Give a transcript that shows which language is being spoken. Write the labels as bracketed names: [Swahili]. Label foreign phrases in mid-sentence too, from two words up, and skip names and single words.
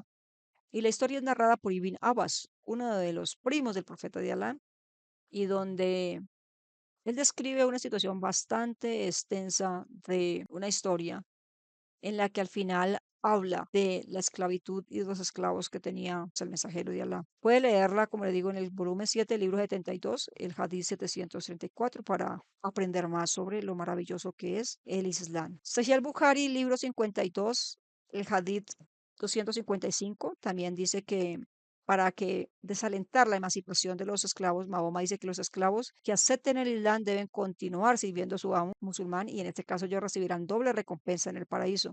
[Spanish] Y la historia es narrada por Ibn Abbas, uno de los primos del profeta de Alá, y donde él describe una situación bastante extensa de una historia en la que al final habla de la esclavitud y de los esclavos que tenía el mensajero de Alá. Puede leerla, como le digo, en el volumen 7, libro 72, el Hadith 734, para aprender más sobre lo maravilloso que es el Islam. Sahih al-Bukhari, libro 52, el Hadith 255, también dice que para que desalentar la emancipación de los esclavos, Mahoma dice que los esclavos que acepten el Islam deben continuar sirviendo a su amo musulmán y en este caso ellos recibirán doble recompensa en el paraíso.